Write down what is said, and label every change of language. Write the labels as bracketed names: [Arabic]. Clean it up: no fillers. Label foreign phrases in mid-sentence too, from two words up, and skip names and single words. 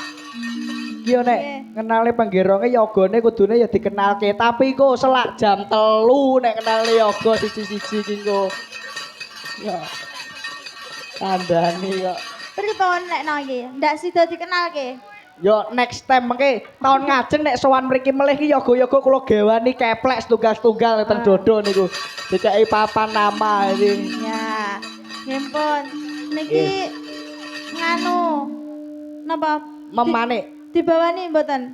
[Javanese] Iki yo nek ngenale penggeronge yogane kudune ya dikenalke, tapi kok selak jam 3 nek kenale yoga siji-siji iki kok. Ya. Kandhani kok. Pripun nek no iki? Ndak sida dikenalke. Yo [English] next time [Javanese] mengke tahun ngajeng nek sowan mriki melih ki yoga-yoga kula gewani keplek tunggal-tunggal ten dodo niku. Dikai papan nama iki. Ya. Nggih niki nganu napa Memane dibawani mboten?